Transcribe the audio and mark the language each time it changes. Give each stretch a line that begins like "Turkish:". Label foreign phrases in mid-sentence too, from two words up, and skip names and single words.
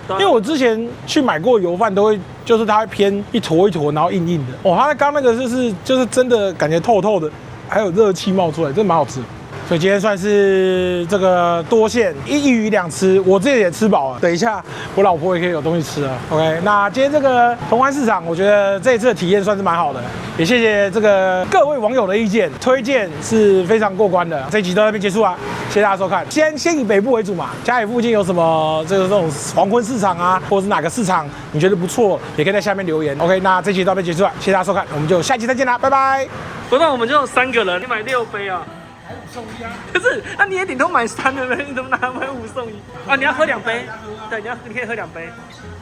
Chinese: 因為我之前去買過油飯，都會就是它會偏一坨一坨，然後硬硬的。哦，它剛那個就是真的感覺透透的，還有熱氣冒出來，真的蠻好吃的。所以今天算是這個多線一魚兩吃，我自己也吃飽了。等一下我老婆也可以有東西吃了。OK，那今天這個同安市場，我覺得這一次的體驗算是蠻好的，也謝謝這個各位網友的意見，推薦是非常過關的。這一集到這邊結束啊，謝謝大家收看。先以北部為主嘛，家裡附近有什麼這種黃昏市場啊，或者是哪個市場你覺得不錯，也可以在下面留言。OK， 那這一集到這邊結束了，謝謝大家收看，我們就下期再見啦，拜拜。不然我们就有3個人，你買6杯啊。送一啊！可是，那你也頂多買3的呗，你怎麼拿買5送1啊？你要喝2杯，對，你可以喝2杯。